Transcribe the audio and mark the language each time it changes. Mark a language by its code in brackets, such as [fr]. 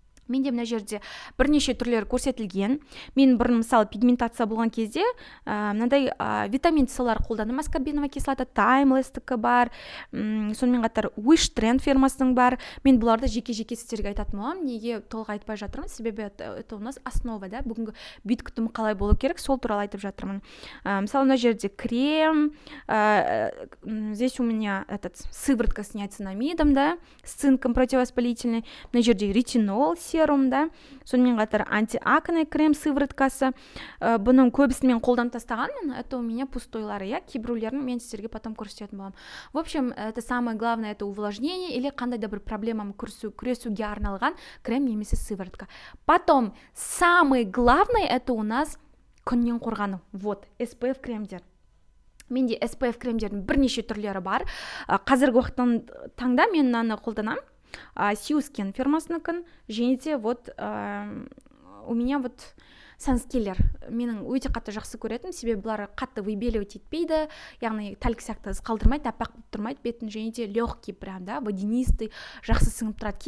[kk] Менде мына жерде бірнеше түрлері көрсетілген. Мен бұрын мысалы пигментация болған кезде мынандай витамин С-лар қолдандым. Аскорбиновая кислота, Timeless-тікі бар, сонымен қатар Wish Trend фирмасының бар. Мен бұларды жеке-жеке сіздерге айтатын боламын. Неге толық айтпай жатырмын? Себебі [ru] это у нас основа, да, [kk] бүгінгі бит күтімі қалай болу керек, сол туралы айтып жатырмын. Мысалы мына жерде крем, [ru] здесь у меня сыворотка с ниацинамидом, да, с цинком противовоспалительный. [kk] Мына жерде ретинол, серум, да, сонымен қатар антиакне крем сывороткасы. Бұның көбісін мен қолданып тастағанмын. [ru] Это у меня [kk] пустойлары, я, кейбіреулерін мен сіздерге потом көрсететін боламын. [ru] В общем, это самое главное, это увлажнение или [kk] қандай да бір проблеманы күресуге арналған крем немесе сыворотка. [ru] Потом самый главный, это у нас [kk] күннен қорғану. Вот, SPF кремдер. Менде SPF кремдердің бірнеше түрлері бар. Қазіргі уақыттан таңда мен мынаны қолданамын. Сьюскин фирмасыныкін, және де [ru] вот у меня вот [kk] санскиллер менің өте қатты жақсы көретін, себебі бұлар қатты выбеливать етпейді, яғни тәлік сияқты қалдырмайды, аппақ болып тұрмайды бетін, және де [ru] легкий прям, да, водянистый, [kk] жақсы сіңіп тұрады.